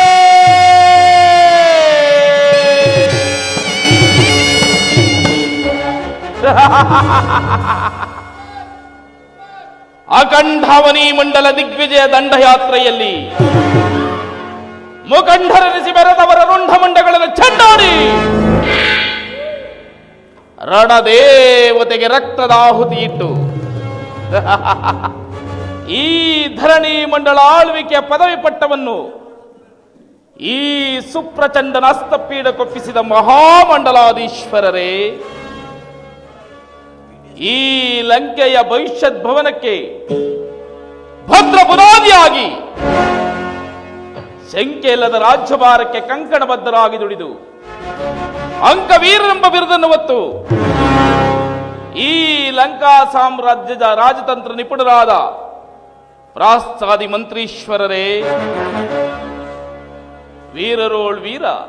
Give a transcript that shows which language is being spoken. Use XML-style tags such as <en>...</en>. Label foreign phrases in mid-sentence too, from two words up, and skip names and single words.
<kn>ಅಖಂಡಾವನಿ ಮಂಡಲ ದಿಗ್ವಿಜಯ ದಂಡಯಾತ್ರೆಯಲ್ಲಿ ಮುಖಂಡರೆನಿಸಿ ಬೆರೆದವರ ರುಂಢಮಂಡಗಳನ್ನು ಚೆಂಡಾಡಿ ರಣದೇವತೆಗೆ ರಕ್ತದ ಆಹುತಿ ಇಟ್ಟು ಈ ಧರಣಿ ಮಂಡಲ ಆಳ್ವಿಕೆಯ ಪದವಿ ಪಟ್ಟವನ್ನು ಈ ಸುಪ್ರಚಂಡನ ಹಸ್ತಪೀಡಕ್ಕೊಪ್ಪಿಸಿದ ಮಹಾಮಂಡಲಾಧೀಶ್ವರರೇ, ಈ ಲಂಕೆಯ ಭವಿಷ್ಯತ್ ಭವನಕ್ಕೆ ಭದ್ರ ಬುನಾದಿಯಾಗಿ ಶಂಕೆ ಇಲ್ಲದ ರಾಜ್ಯಭಾರಕ್ಕೆ ಕಂಕಣಬದ್ಧರಾಗಿ ದುಡಿದು ಅಂಕವೀರನೆಂಬ ಬಿರುದನ್ನು ಹೊತ್ತು ಈ ಲಂಕಾ ಸಾಮ್ರಾಜ್ಯದ ರಾಜತಂತ್ರ ನಿಪುಣರಾದ ಪ್ರಾಸ್ತಾದಿ ಮಂತ್ರೀಶ್ವರರೇ, ವೀರರೋಳ್ ವೀರ,</kn>